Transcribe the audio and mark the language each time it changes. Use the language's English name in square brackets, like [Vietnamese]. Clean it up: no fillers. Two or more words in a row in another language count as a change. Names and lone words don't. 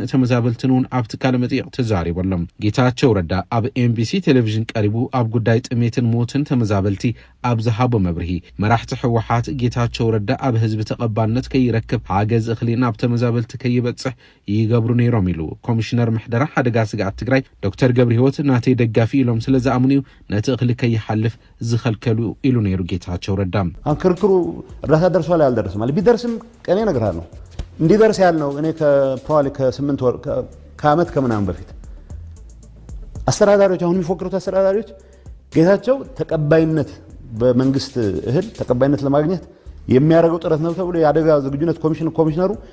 [Tigrinya] ተመዛበልትን ኣብቲ ቃለ መጠይቅ ተዛሪቦሎም ጌታቸው ረዳ ኣብ ኤምቢሲ ቴሌቪዥን ቀሪቡ ኣብ ጉዳይ ጥሜትን ሞትን ተመዛበልቲ ኣብ ዝሃቦ መብርሂ መራሕቲ ሕወሓት ጌታቸው ረዳ ኣብ ህዝቢ ተቀባልነት ከይረክብ ሓገዝ እኽሊ ናብ ተመዛበልቲ ከይበጽሕ ይገብሩ ነይሮም ኢሉ ኮሚሽነር ምሕደራ ሓደጋ ስጋት ትግራይ ዶክተር ገብረህይወት ናተይ ደጋፊ ኢሎም ስለዝኣምኑ ነቲ እኽሊ ከይሓልፍ ዝኸልከሉ ኢሉ ነይሩ ጌታቸው ረዳ [Amharic] አንክርክሩ እርዳታ ደርሷል ያልደረሰም ማለት ቢደርስም ቀኔ እነግርሃለሁ እንዲደርስ ያልነው እኔ ከፕሮባብሊ ከ8 ወር ከዓመት ከምናምን በፊት አስተዳዳሪዎች አሁን የሚፎክሩት አስተዳዳሪዎች ጌታቸው ተቀባይነት በመንግስት እህል ተቀባይነት ለማግኘት የሚያደርገው ጥረት ነው ተብሎ የአደጋ ዝግጁነት ኮሚሽነሩ